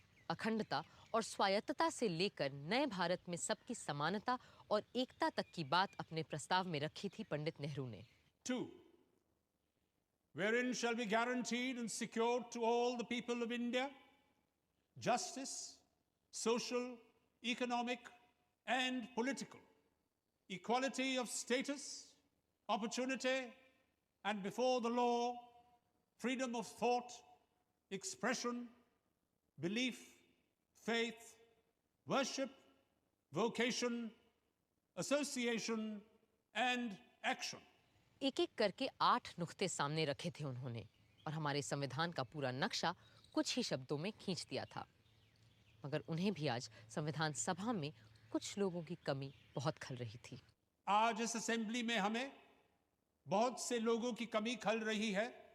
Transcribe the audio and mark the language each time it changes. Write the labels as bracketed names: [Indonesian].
[Hindi] अखंडता और स्वायत्तता से लेकर नए भारत में सबकी समानता और एकता तक की बात अपने प्रस्ताव में रखी थी पंडित नेहरू ने। 2. [English] Wherein shall be guaranteed and secured to all the people of India justice, social, economic, and political, equality of status, opportunity, and before the law, freedom of thought, expression, belief, faith, worship, vocation, association, and action. [Hindi] एक एक करके 8 नुक्ते सामने रखे थे उन्होंने और हमारे संविधान का पूरा नक्शा कुछ ही शब्दों में खींच दिया था। मगर उन्हें भी आज संविधान सभा में कुछ लोगों की कमी बहुत खल रही थी। आज इस असेंबली में हमें बहुत से लोगों की कमी खल रही है।